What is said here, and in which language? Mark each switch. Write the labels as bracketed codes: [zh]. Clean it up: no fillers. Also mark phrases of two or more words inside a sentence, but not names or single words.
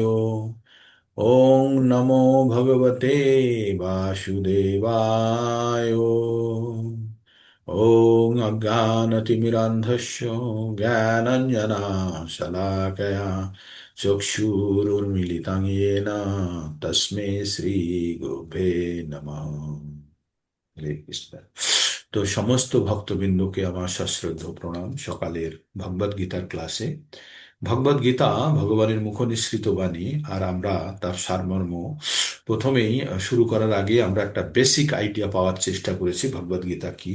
[sa] ॐ नमो भगवते वासुदेवाय। ॐ अज्ञानतिमिरान्धस्य ज्ञानञ्जनशलाकया चक्षुरुन्मीलितं येन तस्मै श्रीगुरुभ्ये नमः। [bn] হরে কৃষ্ণ। তো সমস্ত ভক্তবৃন্দকে আমার সশ্রদ্ধ প্রণাম সকালের ভগবদ গীতার ক্লাসে। ভগবদ গীতা ভগবানের মুখনিসৃত বাণী, আর আমরা তার সারমর্ম প্রথমেই শুরু করার আগে আমরা একটা [en] basic idea [bn] পাওয়ার চেষ্টা করেছি ভগবদ গীতা কি।